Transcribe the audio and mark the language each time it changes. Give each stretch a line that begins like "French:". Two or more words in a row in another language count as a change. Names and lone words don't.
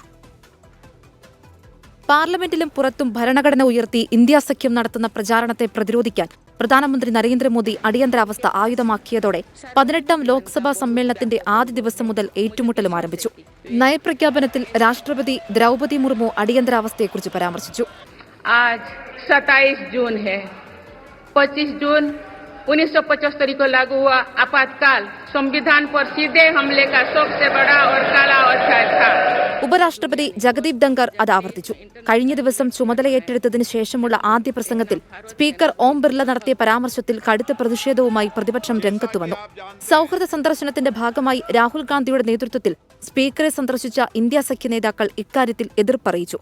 Malayalam: പാർലമെന്റിലും പുറത്തും ഭരണഘടന ഉയർത്തി ഇന്ത്യ സഖ്യം നടത്തുന്ന പ്രചാരണത്തെ പ്രതിരോധിക്കാൻ പ്രധാനമന്ത്രി നരേന്ദ്രമോദി അടിയന്തരാവസ്ഥ ആയുധമാക്കിയതോടെ 18ാം ലോക്സഭാ സമ്മേളനത്തിന്റെ ആദ്യ ദിവസം മുതൽ ഏറ്റുമുട്ടലും ആരംഭിച്ചു. നയപ്രഖ്യാപനത്തിൽ രാഷ്ട്രപതി ദ്രൗപദി മുർമു അടിയന്തരാവസ്ഥയെക്കുറിച്ച് പരാമർശിച്ചു.
Hindi: 27 जून है. 25 जून 1975 को लागू हुआ आपातकाल संविधान पर सीधे हमले का सबसे बड़ा और काला अध्याय था.
Malayalam: ഉപരാഷ്ട്രപതി ജഗദീപ് ധങ്കർ അത് ആവർത്തിച്ചു. കഴിഞ്ഞ ദിവസം ചുമതല ഏറ്റെടുത്തതിന് ശേഷമുള്ള ആദ്യ പ്രസംഗത്തിൽ സ്പീക്കർ ഓം ബിർള നടത്തിയ പരാമർശത്തിൽ കടുത്ത പ്രതിഷേധവുമായി പ്രതിപക്ഷം രംഗത്ത് വന്നു. സൗഹൃദ സന്ദർശനത്തിന്റെ ഭാഗമായി രാഹുൽ ഗാന്ധിയുടെ നേതൃത്വത്തിൽ സ്പീക്കറെ സന്ദർശിച്ച ഇന്ത്യ സഖ്യ നേതാക്കൾ ഇക്കാര്യത്തിൽ എതിർപ്പറിയിച്ചു.